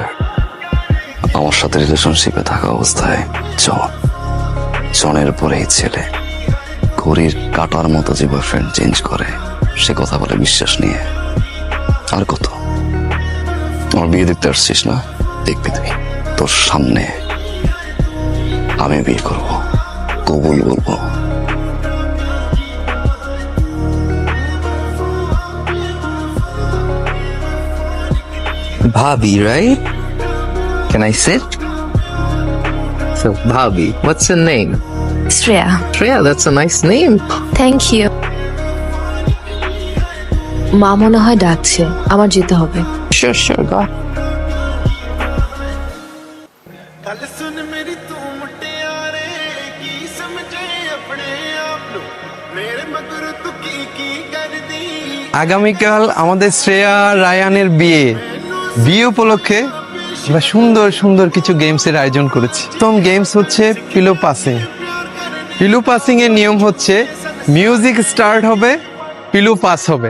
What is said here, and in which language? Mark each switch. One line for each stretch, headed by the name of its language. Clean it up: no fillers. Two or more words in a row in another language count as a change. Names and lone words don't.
Bangla: আমার সাথে রিলেশনশিপে থাকা অবস্থায় জনের পরে এই ছেলে ঘড়ির কাটার মতো যে
English: boyfriend change
Bangla: করে, সে কথা বলে বিশ্বাস নিয়ে। আর কত? আমার বিয়ে দেখতে আসছিস না? দেখবি তুই, তোর সামনে আমি বিয়ে করবো, কবুল বলবো।
English: Bhabhi, right? Can I sit? So, Bhabhi, what's your name?
Bangla: শ্রেয়া।
English: Shreya, that's a nice name. thank you.
Bangla: মা মনে হয় ডাকছে, আমার যেতে হবে।
English: Sure, go.
Punjabi: ਗੱਲ ਸੁਣ ਮੇਰੀ ਤੂੰ ਮੁਟਿਆਰੇ ਕੀ ਸਮਝੇ ਆਪਣੇ ਆਪ ਨੂੰ ਮੇਰੇ ਮਗਰ ਤੂੰ ਕੀ ਕਰਦੀ
Bangla: আগামীকাল আমাদের শ্রেয়া রায়ানের বিয়ে। বিয়ে উপলক্ষে আমরা সুন্দর সুন্দর কিছু গেমসের আয়োজন করেছি। প্রথম গেমস হচ্ছে
English: pillow passing. pillow passing
Bangla: এর নিয়ম হচ্ছে
English: music start
Bangla: হবে,
English: pillow pass
Bangla: হবে।